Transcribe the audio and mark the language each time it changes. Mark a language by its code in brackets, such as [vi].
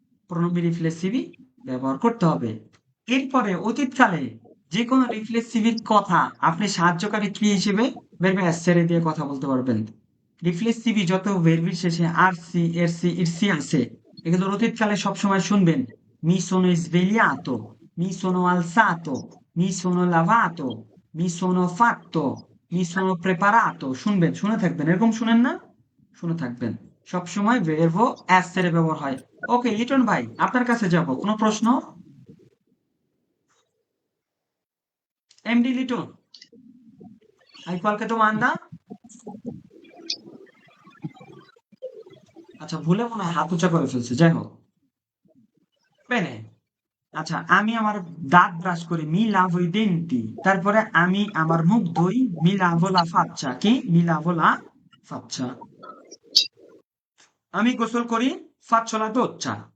[bn] প্রোনোমি রিফ্লেক্সিভি ব্যবহার করতে হবে এরপরে অতীতকালে যে কোনো রিফ্লেক্সিভির কথা আপনি সাহায্যকারী ক্রিয়া হিসেবে ভেরবে ছেড়ে দিয়ে কথা বলতে পারবেন রিফ্লেক্সিভি যত ভেরবির শেষে আর সি এর সি ইর সি আছে এগুলো অতীতকালে সবসময় শুনবেন [it] মি সোনো svegliato মি সোনো alzato mi sono lavato, mi sono fatto, mi sono preparato। [bn] শুনবেন, শুনে থাকবেন, এরকম শুনেন না, শুনে থাকবেন। সবসময় ভার্ব essere ব্যবহার হয়। ওকে লিটন ভাই, আপনার কাছে যাব, কোনো প্রশ্ন? [it] এমডি লিটন, hai qualche domanda? [bn] আচ্ছা, ভুলে মনে হয় হাত উঁচা করে ফেলছে, যাই হোক। বেনে, আচ্ছা, আমি আমার দাঁত ব্রাশ করি, মি লাভো i denti। তারপরে আমি আমার মুখ ধুই, মি লাভো la faccia। কি? মি লাভো la faccia। আমি গোসল করি, [it] faccio la doccia।